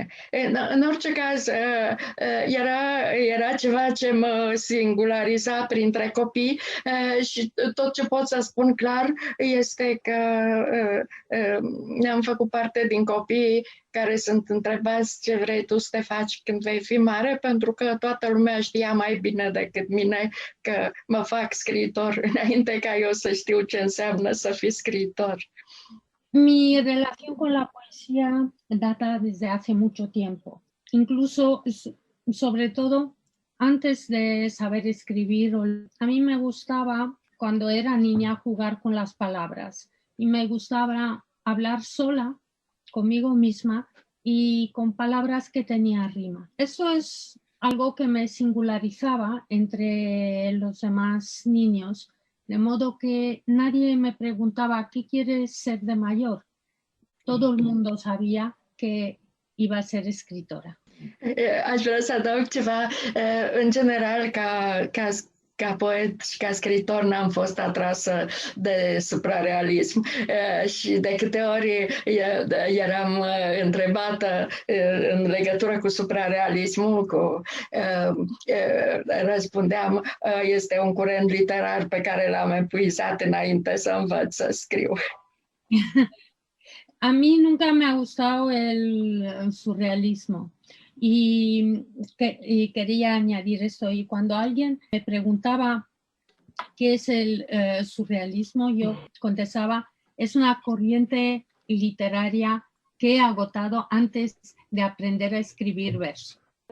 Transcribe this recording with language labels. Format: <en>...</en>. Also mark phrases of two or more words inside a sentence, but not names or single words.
<ro>În orice caz, era ceva ce mă singulariza printre copii și tot ce pot să spun clar este că ne-am făcut parte din copiii care sunt întrebați ce vrei tu să te faci când vei fi mare, pentru că toată lumea știa mai bine decât mine că mă fac scriitor înainte ca eu să știu ce înseamnă să fii scriitor.</ro> <es>Mi relación con la poesía data desde hace mucho tiempo, incluso, sobre todo, antes de saber escribir. A mí me gustaba, cuando era niña, jugar con las palabras y me gustaba hablar sola conmigo misma y con palabras que tenían rima. Eso es algo que me singularizaba entre los demás niños, de modo que nadie me preguntaba ¿qué quieres ser de mayor? Todo el mundo sabía que iba a ser escritora.</es> <ro>Aș vrea să adaug ceva. În general, ca poet și ca scriitor n-am fost atrasă de suprarealism și de câte ori eram întrebată în legătură cu suprarealismul, răspundeam este un curent literar pe care l-am epuizat înainte să învăț să scriu.</ro> <es>A mí nunca me ha gustado el surrealismo. Y quería añadir esto, y cuando alguien me preguntaba qué es el surrealismo, yo contestaba, es una corriente literaria que he agotado antes de aprender a escribir verso.</es>